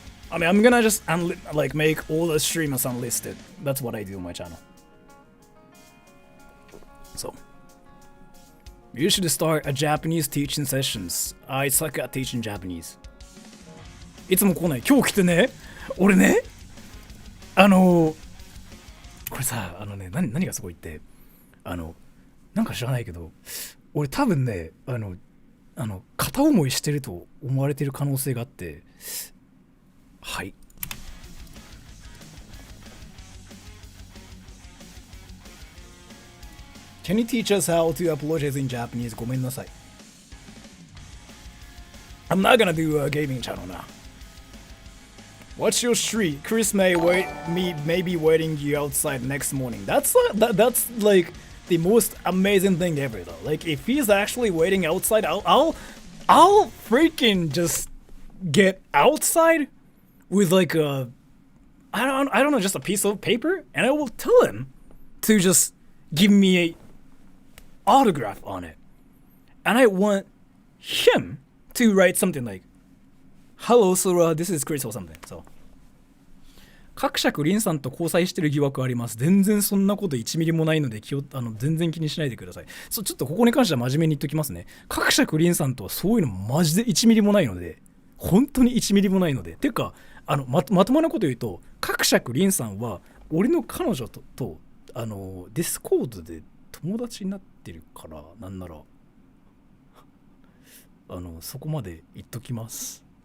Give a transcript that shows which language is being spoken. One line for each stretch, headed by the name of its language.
English: I mean, I'm gonna just like make all the streamers unlisted. That's what I do on my channel. So, you should start a Japanese teaching sessions. I suck at teaching Japanese.
Japanese: いつも来ない。今日来てね。俺ね。これさ、何がすごいって、なんか知らないけど、俺多分ね、片思いしてると思われてる可能性があって、はい。
English: Can you teach us how to apologize in Japanese?
Japanese: ごめんなさい。
English: I'm not gonna do a gaming channel now. What's your street? Chris may be waiting you outside next morning. That's like the most amazing thing ever though. Like if he's actually waiting outside, I'll freaking just get outside with like a I don't know, just a piece of paper, and I will tell him to just give me a autograph on it. And I want him to write something like, Hello Sora, this is Chris or something.
Japanese: So 各尺リンさんと交際してる疑惑あります。全然そんなこと1ミリもないので全然気にしないでください。ちょっとここに関しては真面目に言っときますね。各尺リンさんとはそういうのマジで1ミリもないので、本当に1ミリもないので。てかまともなこと言うと、各尺リンさんは俺の彼女とディスコードで友達になってるから、なんならそこまで言っときます。